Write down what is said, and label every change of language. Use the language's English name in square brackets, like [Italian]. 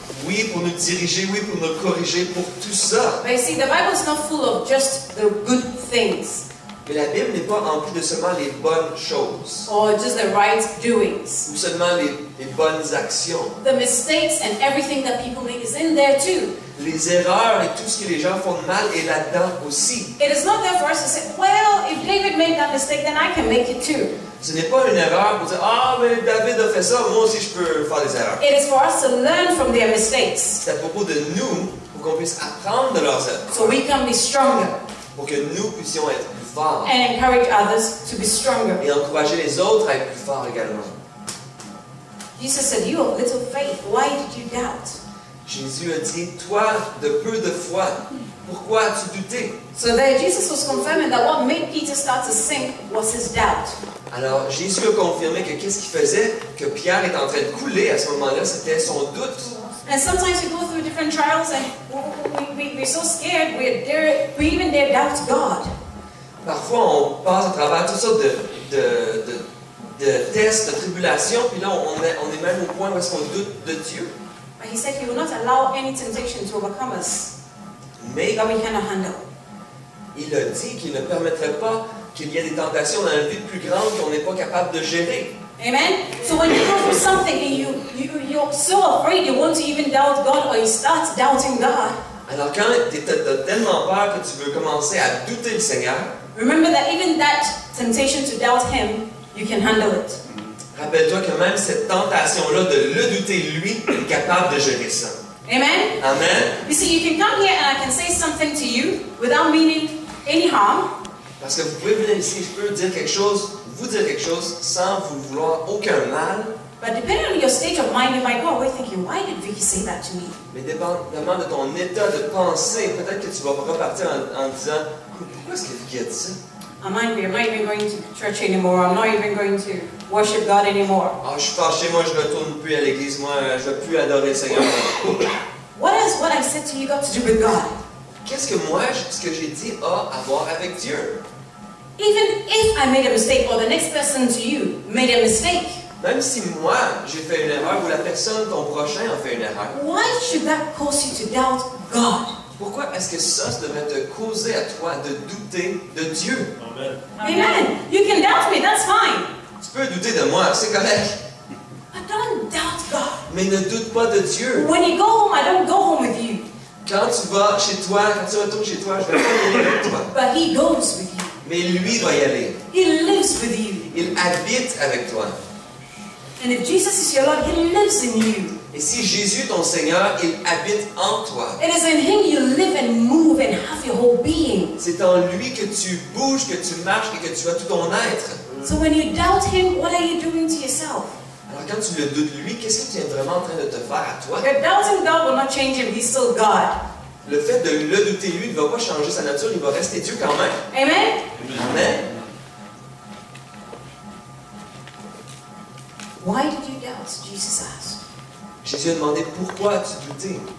[French] Oui, pour nous diriger, oui, pour nous corriger, pour tout ça. [English] But you see, the Bible is not full of just the good things [French] Mais la Bible n'est pas remplie de seulement les bonnes choses, [English] or just the right doings. [French] ou seulement les bonnes actions. [English] The mistakes and everything that people make is in there too. [French] Les erreurs et tout ce que les gens font de mal est là-dedans aussi. [English] It is not there for us to say, well, if David made that mistake, then I can make it too. [French] Ce n'est pas une erreur pour dire, ah, mais David a fait ça, moi aussi je peux faire des erreurs. [English] It is for us to learn from their mistakes [French] C'est à propos de nous, pour qu'on puisse apprendre de leurs erreurs, [English] so we can be stronger [French] pour que nous puissions être plus forts [English] and encourage others to be stronger. [French] et encourager les autres à être plus forts également. [English] Jesus said, you have little faith, why did you doubt? [French] Jésus a dit, toi de peu de foi, pourquoi as-tu douté? [English] So there Jesus was confirming that what made Peter start to sink was his doubt. [French] Alors Jésus a confirmé que qu'est-ce qui faisait que Pierre est en train de couler à ce moment-là, c'était son doute. [English] And sometimes we go through different trials and we're so scared, we even dare doubt God. [French] Parfois, on passe à travers toutes sortes de tests, de tribulations, puis là, on est même au point où est-ce qu'on doute de Dieu. [English] But he said he will not allow any temptation to overcome us [French] Mais [English] that we cannot handle. [French] il a dit qu'il ne permettrait pas qu'il y ait des tentations dans la vie plus grandes qu'on n'est pas capable de gérer. [English] Amen? So when you go through something and you you're so afraid you want to even doubt God, or you start doubting God, [French] Alors quand tu as tellement peur que tu veux commencer à douter le Seigneur, [English] remember that even that temptation to doubt Him, you can handle it. [French] rappelle-toi que même cette tentation-là de le douter, lui, est capable de gérer ça. [English] Amen? [French] Amen. [English] You see, you can come here and I can say something to you without meaning any harm. [French] Parce que vous pouvez venir ici, je peux dire quelque chose, vous dire quelque chose, sans vous vouloir aucun mal. [English] But depending on your state of mind, you might go away thinking, why did Vicky say that to me? [French] Mais dépendamment de ton état de pensée, peut-être que tu vas repartir en disant, pourquoi est-ce que Vicky a dit ça? [English] I'm angry, I'm not even going to church anymore, I'm not even going to worship God anymore. [French] Ah, je suis fâché, moi je retourne plus à l'église, moi je ne veux plus adorer le Seigneur. [English] What has what I said to you got to do with God? [French] Qu'est-ce que moi, ce que j'ai dit a à voir avec Dieu? [English] Even if I made a mistake or the next person to you made a mistake, [French] Même si moi j'ai fait une erreur ou la personne, ton prochain, a fait une erreur, [English] why should that cause you to doubt God? [French] pourquoi est-ce que ça devrait te causer à toi de douter de Dieu? [English] Amen. [French] Amen. [English] You can doubt me, that's fine. [French] Tu peux douter de moi, c'est correct, [English] But don't doubt God. [French] mais ne doute pas de Dieu. [English] When you go home, I don't go home with you, [French] Quand tu vas chez toi, quand tu retournes chez toi, je vais pas y aller avec toi. [English] but He goes with you. [French] Mais lui va y aller. [English] He lives with you. [French] Il habite avec toi. [English] And if Jesus is your Lord, He lives in you. [French] Et si Jésus est ton Seigneur, il habite en toi. [English] It is in Him you live and move and have your whole being. [French] C'est en lui que tu bouges, que tu marches et que tu as tout ton être. [English] So when you doubt Him, what are you doing to yourself? [French] Alors quand tu le doutes lui, qu'est-ce que tu es vraiment en train de te faire à toi? [English] Your doubting God will not change Him. He's still God. [French] Le fait de le douter lui ne va pas changer sa nature, il va rester Dieu quand même. [English] Amen? [French] Amen. [English] Why did you doubt? Jesus asked. [French] Jésus a demandé pourquoi as-tu douté?